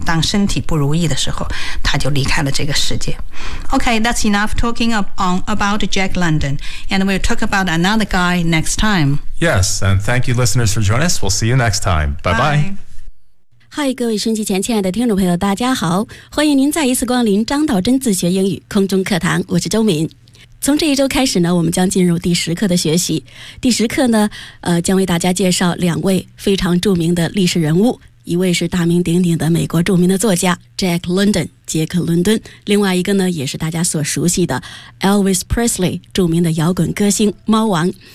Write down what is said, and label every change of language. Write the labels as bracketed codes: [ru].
[zh] 当身体不如意的时候，他就离开了这个世界。 [en] Okay, that's enough talking about Jack London, and we'll talk about another guy next time. Yes, and thank you, listeners, for joining us. We'll see you next time. Bye-bye. Bye bye. [zh] 嗨，各位收音机前亲爱的听众朋友，大家好，欢迎您再一次光临张道真自学英语空中课堂，我是周敏。从这一周开始呢，我们将进入第十课的学习。第十课呢，将为大家介绍两位非常著名的历史人物，一位是大名鼎鼎的美国著名的作家 Jack London 杰克伦敦，另外一个呢，也是大家所熟悉的 Elvis Presley 著名的摇滚歌星猫王。